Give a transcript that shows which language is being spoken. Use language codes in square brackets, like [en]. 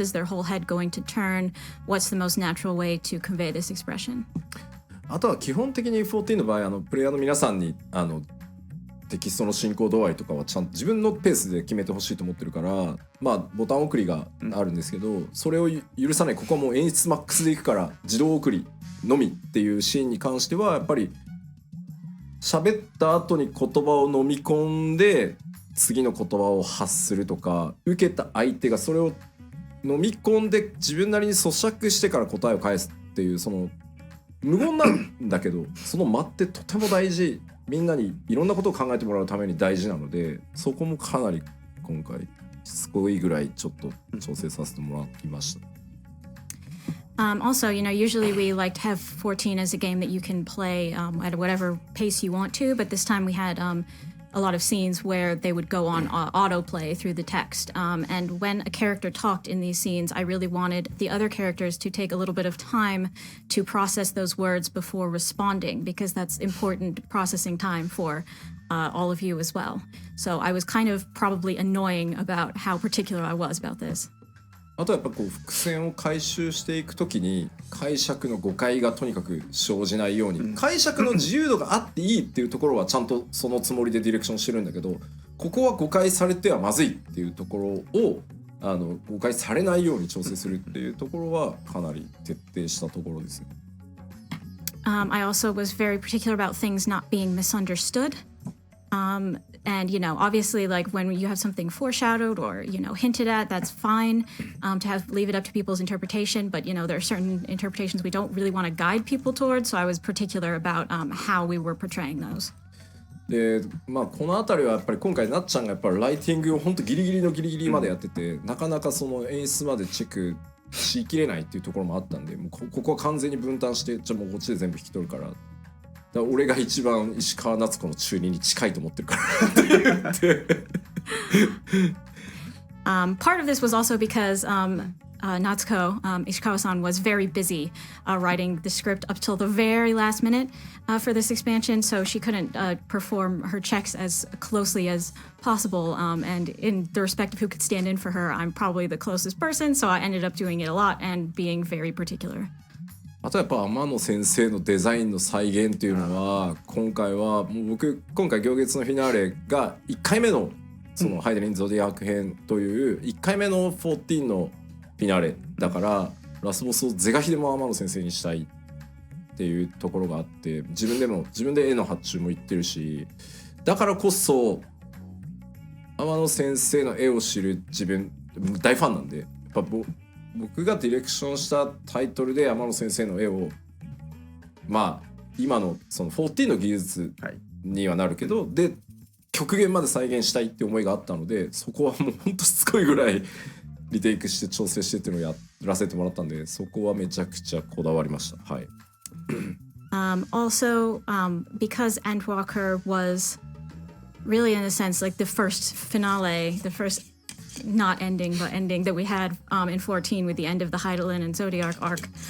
[en] Is their whole head going to turn? What's the most natural way to convey this expression? [ja] あとは基本的に14の場合、プレイヤーの皆さんにテキストの進行度合いとかはちゃんと自分のペースで決めてほしいと思ってるから、まあボタン送りがあるんですけど、それを許さない、ここはもう演出マックスでいくから自動送りのみっていうシーンに関してはやっぱり喋った後に言葉を飲み込んで次の言葉を発するとか、受けた相手がそれを飲み込んで自分なりに咀嚼してから答えを返すっていう、その無言なんだけどその間ってとても大事、みんなにいろんなことを考えてもらうために大事なので、そこもかなり今回しつこいぐらいちょっと調整させてもらいました。 [en] Also, usually we like to have 14 as a game that you can play at whatever pace you want to, but this time we had a lot of scenes where they would go on autoplay through the text. And when a character talked in these scenes, I really wanted the other characters to take a little bit of time to process those words before responding, because that's important processing time for all of you as well. So I was kind of probably annoying about how particular I was about this. [ja] あとやっぱこう伏線を回収していくときに解釈の誤解がとにかく生じないように、解釈の自由度があっていいっていうところはちゃんとそのつもりでディレクションしてるんだけど、ここは誤解されてはまずいっていうところを誤解されないように調整するっていうところはかなり徹底したところですね。 [en] I also was very particular about things not being misunderstood. And, obviously, like when you have something foreshadowed or, hinted at, that's fine to leave it up to people's interpretation. But, there are certain interpretations we don't really want to guide people towards. So I was particular about how we were portraying those. [ja] でこの辺りはやっぱり今回なっちゃんがやっぱりライティングを本当ギリギリのギリギリまでやってて、なかなかその演出までチェックしきれないっていうところもあったんで、もうここは完全に分担して、じゃあもうこっちで全部引き取るから。俺が一番石川夏子の中二に近いと思ってるからって言って。 [en] Part of this was also because Natsuko, Ishikawa-san, was very busy writing the script up till the very last minute for this expansion, so she couldn't perform her checks as closely as possible. And in the respect of who could stand in for her, I'm probably the closest person, so I ended up doing it a lot and being very particular. [ja] あとやっぱ天野先生のデザインの再現っていうのは今回はもう僕今回行月のフィナーレが1回目のそのハイデリンゾディアーク編という1回目の14のフィナーレだから、ラスボスを是が非でも天野先生にしたいっていうところがあって、自分で絵の発注も言ってるし、だからこそ天野先生の絵を知る自分大ファンなんで、やっぱ僕がディレクションしたタイトルで天野先生の絵を今のその14の技術にはなるけど、で極限まで再現したいって思いがあったので、そこはもうほんとしつこいぐらいリテイクして調整してっていうのをやらせてもらったんで、そこはめちゃくちゃこだわりました。はい。 [en] Also, because Endwalker was really, in a sense, like the first finale, the first not ending, but ending that we had in 14 with the end of the Heidelin and Zodiac arc.